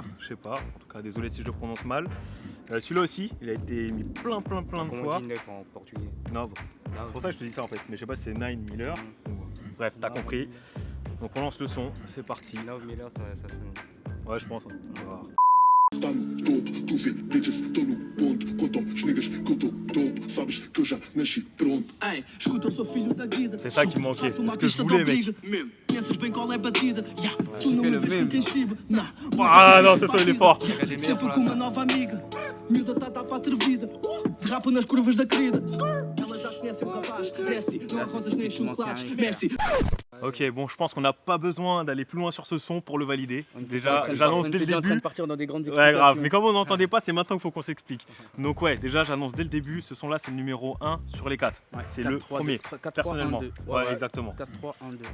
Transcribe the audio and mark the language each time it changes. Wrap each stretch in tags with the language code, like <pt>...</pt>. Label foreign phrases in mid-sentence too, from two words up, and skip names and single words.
<fr>Je sais pas. En tout cas, désolé si je le prononce mal. Celui-là aussi, il a été mis plein de Comment fois. on dit 9 en portugais?</fr> <pt>Nove.</pt> <fr>Ah, C'est pour ça que je te dis ça en fait. Mais je sais pas si c'est Nine Miller. Bref, t'as compris. Donc on lance le son. C'est parti. 9 Miller, ça sonne. Ouais, je pense. Hein. On va voir.</fr> <pt>Tá no topo, tu vê, bitches, tô no ponto. Contam os niggas que eu tô dope. Sabes que eu já nasci pronto. Ei, escuta, eu sou filho da guida.</pt> <fr>C'est ça qui manquait.</fr> <pt>Faço</pt> <fr>C'est</fr> <pt>uma</pt> <fr>ce que je</fr> <pt>pista de</pt> <fr>voulais, mec.</fr> <pt>obriga. Pensas bem qual é a batida? Ya, tu</pt> <fr>il</fr> <pt>não</pt> <fr>fait</fr> <pt>me</pt> <fr>le</fr> <pt>vês</pt> <fr>même,</fr> <pt>com quem</pt> <fr>genre.</fr> <pt>chiba. Nah,</pt> <fr>Ah non, ce son il est fort. Il y a des meilleurs</fr> <pt>sempre</pt> <fr>pour</fr> <pt>com</pt> <fr>la</fr> <pt>uma nova amiga. Miúda tá para atrevida. Derrapa nas curvas da querida. Ela já conhece o rapaz. Nasty, não há rosas nem chocolates. Messi.</pt> <fr>Ok, bon, je pense qu'on n'a pas besoin d'aller plus loin sur ce son pour le valider. On était Déjà, en train de- j'annonce on dès le était en train début. de partir dans des grandes Ouais, explications. grave. Mais comme on n'entendait pas, c'est maintenant qu'il faut qu'on s'explique. Donc, ouais, déjà, j'annonce dès le début, ce son-là, c'est le numéro 1 sur les 4. Ouais, C'est 4, le 3, premier, 4, 3, personnellement. 1, 2. Ouais, exactement. 4, 3, 1, 2.</fr>